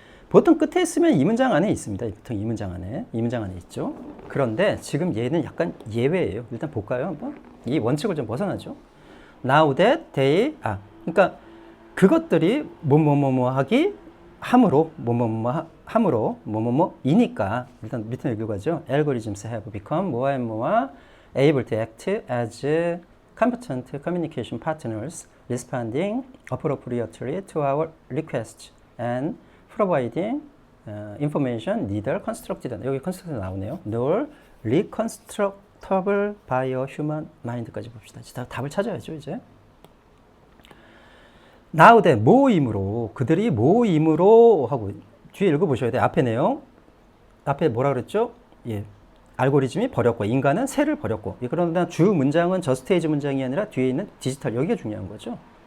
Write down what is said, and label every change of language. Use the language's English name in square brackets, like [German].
[Korean] 보통 끝에 있으면 이 문장 안에 있습니다. 보통 이 문장 안에 있죠. 그런데 지금 얘는 약간 예외예요. 일단 볼까요? 한번 이 원칙을 좀 벗어나죠. [English] Now that they [Korean] 그러니까 그것들이 뭐뭐뭐뭐 하기 함으로 뭐뭐뭐이니까 일단 밑에 읽어가죠. [English] Algorithms have become more and more able to act as competent communication partners, responding appropriately to our requests and providing information neither constructed [Korean] 여기 constructed 나오네요. [English] nor reconstructable by a human mind까지 [Korean] 봅시다. 답을 찾아야죠 이제. [English] now that [Korean] 그들이 모임으로 하고 뒤에 읽어보셔야 돼요. 앞에 내용 앞에 뭐라 그랬죠? 예, 알고리즘이 버렸고 인간은 새를 버렸고 그런데 주 문장은 저스테이지 문장이 아니라 뒤에 있는 디지털 여기가 중요한 거죠.